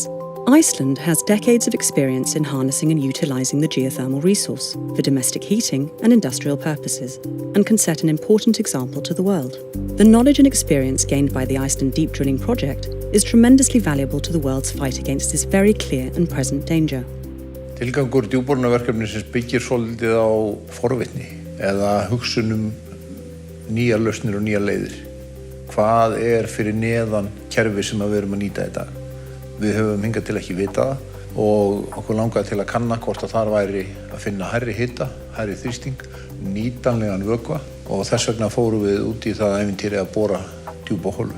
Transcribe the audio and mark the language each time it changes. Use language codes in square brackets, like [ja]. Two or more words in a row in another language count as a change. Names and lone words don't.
[en] Iceland has decades of experience in harnessing and utilising the geothermal resource for domestic heating and industrial purposes, and can set an important example to the world. The knowledge and experience gained by the Iceland Deep Drilling project is tremendously valuable to the world's fight against this very clear and present danger. [is] Tilgangur djúpborunarverkefnisins byggir svolítið á forvitni eða hugsunum nýjar lausnir og nýjar leiðir. Hvað fyrir neðan kerfi sem við erum að nýta í dag? Við höfum hingað til ekki vitað það og okkur langaði til að kanna hvort að þar væri að finna hærri hita, hærri þrýsting, nýtanlegan vökva og þess vegna fórum við út í það ævintýri að bora djúpa holu.